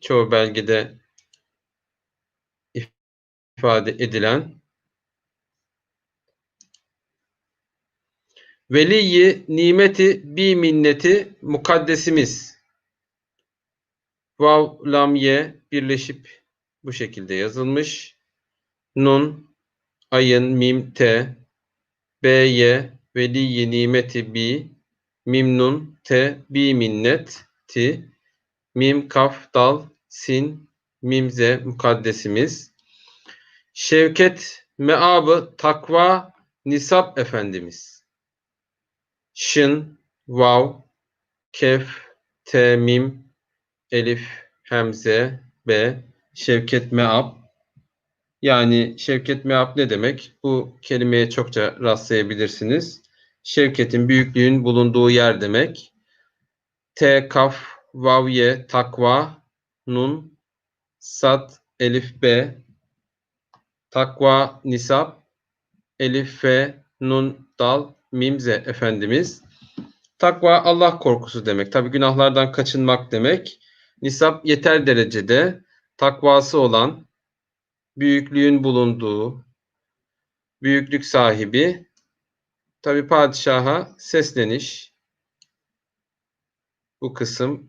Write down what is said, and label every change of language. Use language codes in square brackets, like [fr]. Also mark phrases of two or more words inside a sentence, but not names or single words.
[tr] Çoğu belgede ifade edilen. Veliyyi nimeti bi minneti mukaddesimiz. Vav, lam, ye birleşip bu şekilde yazılmış. Nun, ayın, mim, te, be, ye, veliyyi nimeti bi, mim, nun, te, bi minnet, ti, mim, kaf, dal, sin, mimze mukaddesimiz. Şevket, meabı, takva, nisap efendimiz. Şın, vav, kef, te, mim, elif, hemze, be, şevket, meab. Yani şevket, meab ne demek? Bu kelimeye çokça rastlayabilirsiniz. Şevketin, büyüklüğün bulunduğu yer demek. Te, kaf, vav, ye, takva, nun, sad, elif, be, takva, nisap, elif, fe, nun, dal, mimze efendimiz. Takva Allah korkusu demek. Tabi günahlardan kaçınmak demek. Nisap yeter derecede takvası olan, büyüklüğün bulunduğu, büyüklük sahibi. Tabi padişaha sesleniş bu kısım.